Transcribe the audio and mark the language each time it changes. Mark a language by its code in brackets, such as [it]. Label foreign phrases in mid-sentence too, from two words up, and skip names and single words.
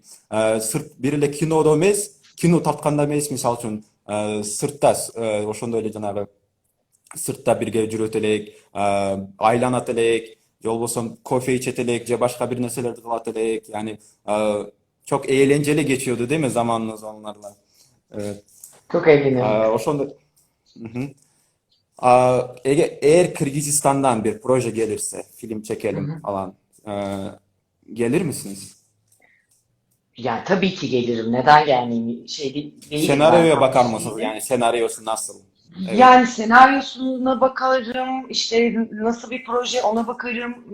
[ky] Сырт бир эле кинодо эмес, кино тартканда эмес, мисалы үчүн сыртта ошондой эле жанагы сыртта бирге жүрөт элек, айланат элек, же болбосо кофе ичет элек, же башка бир нерселерди кылат элек. [tr] Yani çok eğlenceli geçiyordu değil mi zamanınız onlarla? Evet. Çok eğleniyorduk. [ky] Ошондой. Мгм. [tr] Eğer Kırgızistan'dan bir proje gelirse, film Hı çekelim hı. falan, gelir misiniz? Yani tabii ki gelirim. Neden gelmeyeyim? Değilim ben Senaryoya bakar karşı mısınız? değilim. Yani senaryosu nasıl? Evet. Yani senaryosuna bakarım, işte nasıl bir proje ona bakarım.